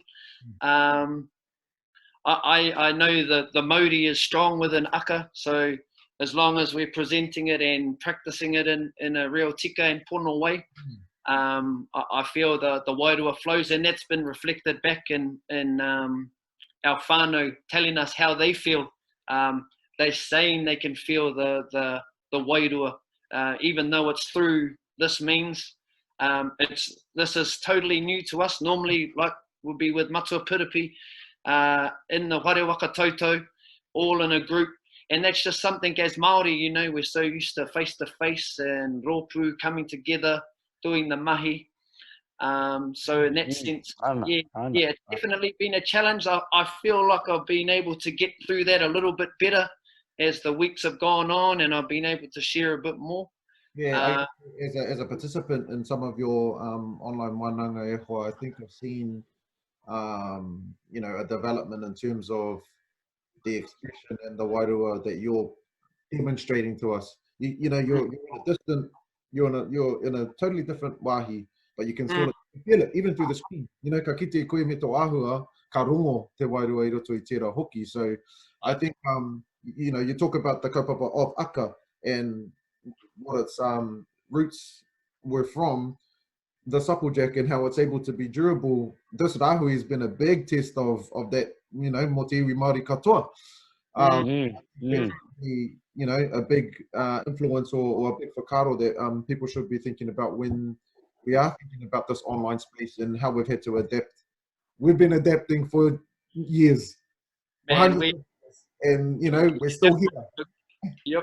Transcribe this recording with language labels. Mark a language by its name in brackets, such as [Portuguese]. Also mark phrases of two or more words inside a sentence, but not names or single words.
[English] I know that the Māori is strong within Akka, so as long as we're presenting it and practicing it in a real tika and pono way, I feel the wairua flows, and that's been reflected back in our whānau telling us how they feel. They're saying they can feel the wairua, even though it's through this means. This is totally new to us. Normally, like, we'll be with matua piripi in the [Māori] whare waka tautau, [English] all in a group, and that's just something as Māori, you know, we're so used to face and rōpū coming together, doing the mahi. So in that sense, yeah, it's definitely been a challenge. I feel like I've been able to get through that a little bit better as the weeks have gone on, and I've been able to share a bit more. Yeah, as a participant in some of your online [Māori] wānanga e hoa, [English] I think I've seen you know, a development in terms of the expression and the wairua that you're demonstrating to us. You know, you're in a totally different wāhi, but you can sort of feel it even through the screen. You know, [Māori] ka kite koe me tō āhua, ka rongo te wairua I roto I tērā hoki. [English] So I think, you know, you talk about the kaupapa of Akka and what its roots were from, the supplejack, and how it's able to be durable. This rahui has been a big test of that, you know, [Māori] mo te iwi Māori katoa. [English] You know, a big influence or a big whakaro that people should be thinking about when we are thinking about this online space and how we've had to adapt. We've been adapting for years. Man, and, you know, we're still here.